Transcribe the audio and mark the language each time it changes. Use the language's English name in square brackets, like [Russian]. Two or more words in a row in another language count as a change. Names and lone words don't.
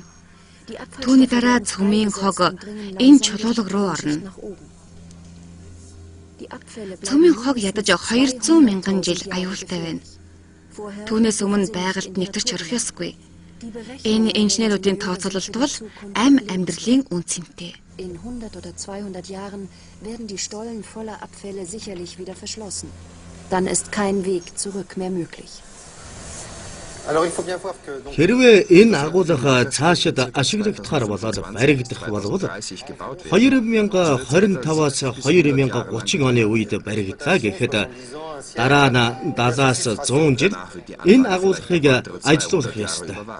[Mongolian] Түүний дараа цөмийн хог энэ чулуулаг руу орно. Цөмийн хог ядаж 200,000 жил аюултай байна. Түүнээс өмнө байгальд нэвтэрч орох ёсгүй. Энэ инженеруудын тооцоололт бол амьдралын үнцэнтэй. [German] In 100 oder 200 Jahren werden die Stollen voller Abfälle sicherlich wieder verschlossen. Dann ist kein Weg zurück mehr möglich. [Mongolian] Хэрвээ энэ агуулга цаашид ашиглагдахаар болоод баригдах болвол 2025-аас 2030 оны үед баригдлаа гэхэд дараа нь 70-аас 100 жил энэ агуулгыг ажилуулах ёстой.